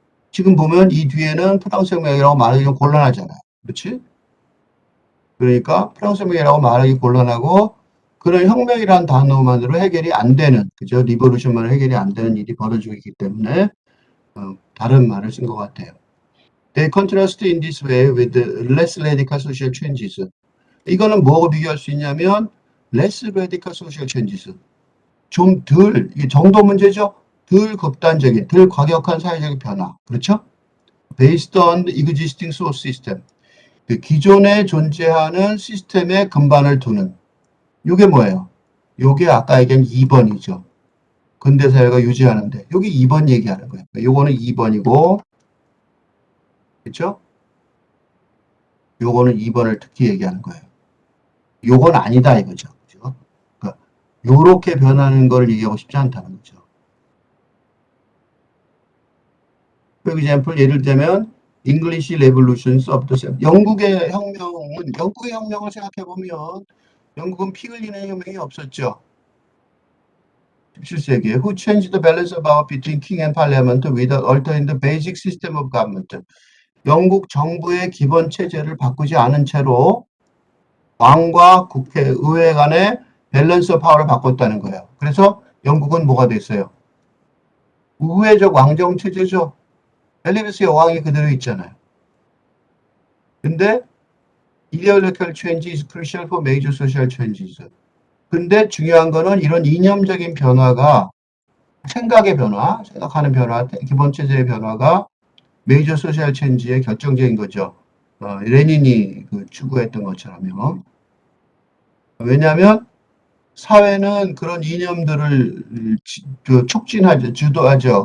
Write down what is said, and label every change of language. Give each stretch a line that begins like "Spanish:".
Korean: 지금 보면 이 뒤에는 프랑스 혁명이라고 말하기 좀 곤란하잖아요. 그렇지? 그러니까 프랑스 혁명이라고 말하기 곤란하고 그런 혁명이라는 단어만으로 해결이 안 되는, 그죠? 리버루션만으로 해결이 안 되는 일이 벌어지고 있기 때문에 다른 말을 쓴 것 같아요.
English: They contrast in this way with the less radical social changes.
Korean: 이거는 뭐하고 비교할 수 있냐면
English: less radical social changes.
Korean: 좀 덜, 이게 정도 문제죠? 덜 극단적인, 덜 과격한 사회적 변화. 그렇죠?
English: Based on the existing source system.
Korean: 그 기존에 존재하는 시스템에 근반을 두는. 이게 뭐예요? 요게 아까 얘기한 2번이죠. 근대사회가 유지하는데. 여기 2번 얘기하는 거예요. 요거는 2번이고, 그렇죠? 요거는 2번을 특히 얘기하는 거예요. 요건 아니다 이거죠. 그죠? 그러니까 요렇게 변하는 걸 얘기하고 싶지 않다는 거죠.
English: For example,
Korean: 예를 들면
English: English Revolutions of the
Korean: 영국의 혁명을 생각해 보면 영국은 피 흘리는 혁명이 없었죠. 17세기에
English: Who changed the balance of power between king and parliament without altering the basic system of government.
Korean: 영국 정부의 기본 체제를 바꾸지 않은 채로 왕과 국회, 의회 간의 밸런스 파워를 바꿨다는 거예요. 그래서 영국은 뭐가 됐어요? 우회적 왕정 체제죠. 엘리베스의 왕이 그대로 있잖아요. 근데
English: ideological change is crucial for major social changes.
Korean: 근데 중요한 거는 이런 이념적인 변화가 생각의 변화, 생각하는 변화, 기본 체제의 변화가 메이저 소셜 체인지의 결정적인 거죠. 레닌이 추구했던 것처럼요. 왜냐하면 사회는 그런 이념들을 촉진하죠, 주도하죠.